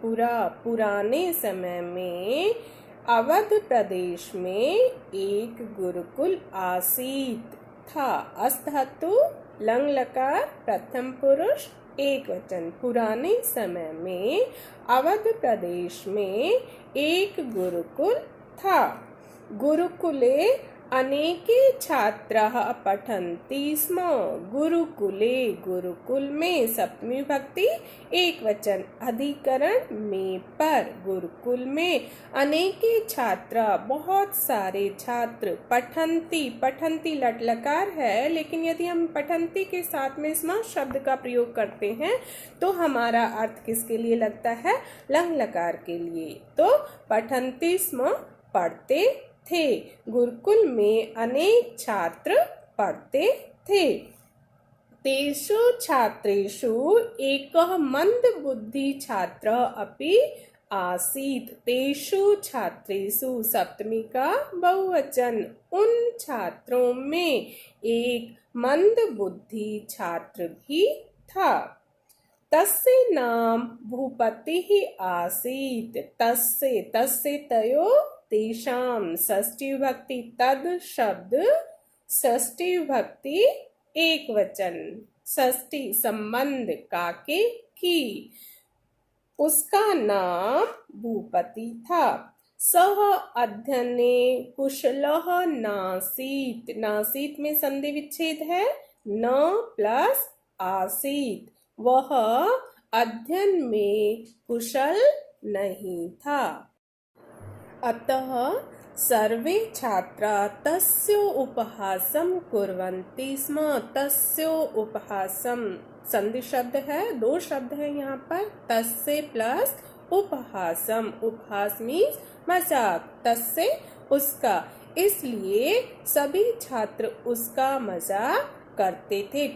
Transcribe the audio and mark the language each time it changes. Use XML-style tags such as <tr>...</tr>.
<hi>पुराने समय में अवध प्रदेश में एक गुरुकुल आसीत था। अस्त धातु, लंग लकार, प्रथम पुरुष, एक वचन। पुराने समय में अवध प्रदेश में एक गुरुकुल था।</hi> <sa>गुरुकुले अनेके छात्राः पठन्ति स्म।</sa> <hi>गुरुकुले, गुरुकुल में, सप्तमी विभक्ति एक वचन, अधिकरण में पर, गुरुकुल में अनेके छात्र, बहुत सारे छात्र, पठन्ति, पठन्ति लट लकार है, लेकिन यदि हम पठन्ति के साथ में स्म शब्द का प्रयोग करते हैं तो हमारा अर्थ किसके लिए लगता है? लंग लकार के लिए। तो</hi> <sa>पठन्ति स्म</sa> <hi>पढ़ते थे। गुरुकुल में अनेक छात्र पढ़ते थे।</hi> <sa>तेषु छात्रेषु एकः मंदबुद्धि छात्रः अपि आसीत्। तेषु छात्रेषु</sa> <hi>सप्तमी का बहुवचन। उन छात्रों में एक मंदबुद्धि छात्र भी था।</hi> <sa>तस्य नाम भूपतिः आसीत्। तस्य तस्य तयो तेषां</sa> <hi>षष्ठी विभक्ति तद शब्द षष्ठी विभक्ति एक वचन षष्ठी संबंध काके की। उसका नाम भूपति था।</hi> <sa>सह अध्ययने कुशलः नासीत्।</sa> <hi>नासीत् में संधि विच्छेद है। न प्लस आसीत्। वह अध्ययन में कुशल नहीं था।</hi> <sa>अतः सर्वे छात्रा तस्य उपहासं कुर्वन्ति स्म। तस्य उपहासं</sa> <hi>संधि शब्द है। दो शब्द है यहाँ पर। तस्य प्लस उपहासम। उपहास मीन्स मजाक। तस्य उसका। इसलिए सभी छात्र उसका मजाक करते थे।</hi>